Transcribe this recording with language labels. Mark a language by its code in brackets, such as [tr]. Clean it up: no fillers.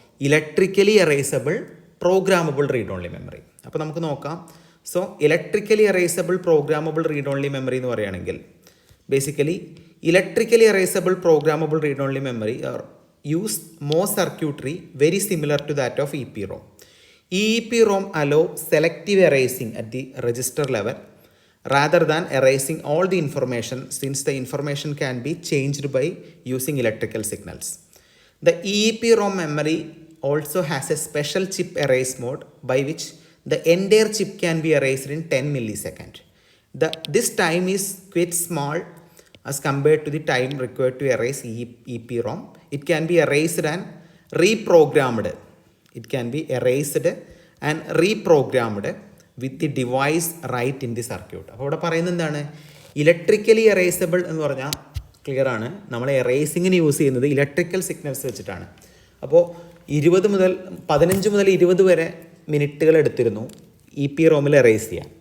[ml] Electrically erasable programmable read only memory. അപ്പോൾ നമുക്ക് നോക്കാം. [en] so electrically erasable programmable read only memory [ml] എന്ന് പറയുകയാണെങ്കിൽ [en] Basically electrically erasable programmable read only memory are use MOS circuitry very similar to that of E P ROM. E P ROM allow selective erasing at the register level rather than erasing all the information, since the information can be changed by using electrical signals. The EEPROM memory also has a special chip erase mode by which the entire chip can be erased in 10 milliseconds. This time is quite small as compared to the time required to erase EEPROM. It can be erased and reprogrammed. It can be erased and reprogrammed with the device right in the circuit. [ml] അപ്പോൾ ഇവിടെ പറയുന്നത് എന്താണ്? Electrically erasable എന്ന് പറഞ്ഞാൽ clear ആണ്. നമ്മൾ എറേസിങ്ങിന് use ചെയ്യുന്നത് electrical signals വെച്ചിട്ടാണ്. അപ്പോൾ 15 മുതൽ 20 വരെ മിനിറ്റുകൾ എടുത്തിരുന്നു EPROM എറേസ് ചെയ്യാം.